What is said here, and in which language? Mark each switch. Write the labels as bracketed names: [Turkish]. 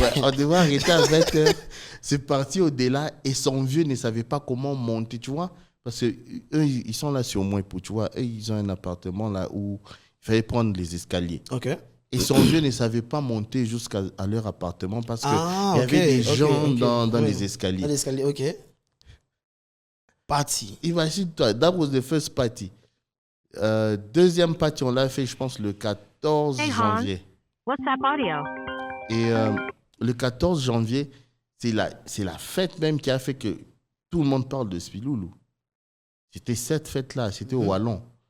[French] Ouais, on devait arrêter à 20h. C'est parti au-delà et son vieux ne savait pas comment monter, tu vois. Parce qu'eux, ils sont là sur moi, tu vois. Eux, ils ont un appartement là où il fallait prendre les escaliers. OK. Et son vieux ne savait pas monter jusqu'à leur appartement parce qu'il y avait des gens dans les escaliers. Dans les escaliers, OK. Party. Imagine-toi, [English] that was the first party. [French] Deuxième party, on l'a fait, je pense, le 14 janvier. WhatsApp audio. Et le 14 janvier, c'est la fête même qui a fait que tout le monde parle de Spiloulou. C'était cette fête-là, c'était au Wallon.